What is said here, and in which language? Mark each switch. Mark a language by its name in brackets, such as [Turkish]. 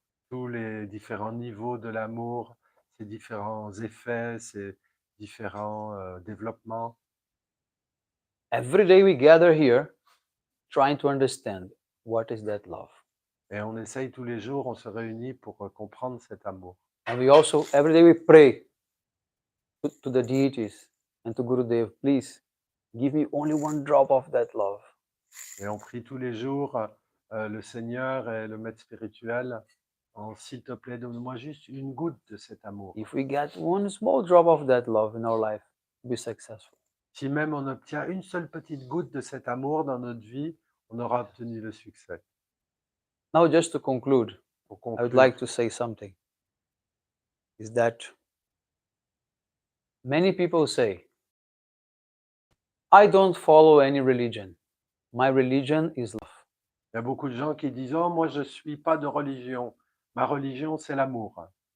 [French] Tous les différents niveaux de l'amour, ses différents effets, ses différents développements. [English] Every day we gather here trying to understand what is that love. [French] Et on essaye tous les jours, on se réunit pour comprendre cet amour. [English] And we also, every day we pray to the deities and to Gurudev, please give me only one drop of that love. [French] Et on prie tous les jours le Seigneur et le Maître spirituel, s'il te plaît, donne-moi juste une goutte de cet amour. [English] If we get one small drop of that love in our life, we'll be successful. [French] Si même on obtient une seule petite goutte de cet amour dans notre vie, on aura obtenu le succès. [English] Now, just to conclude, [French] Pour [English] I would [French] conclure, [English] like to say something. Is that many people say, I don't follow any religion. My religion is love. [French] il y a beaucoup de gens qui disent: «Oh, moi, je ne suis pas de religion. Ma religion, c'est l'amour.»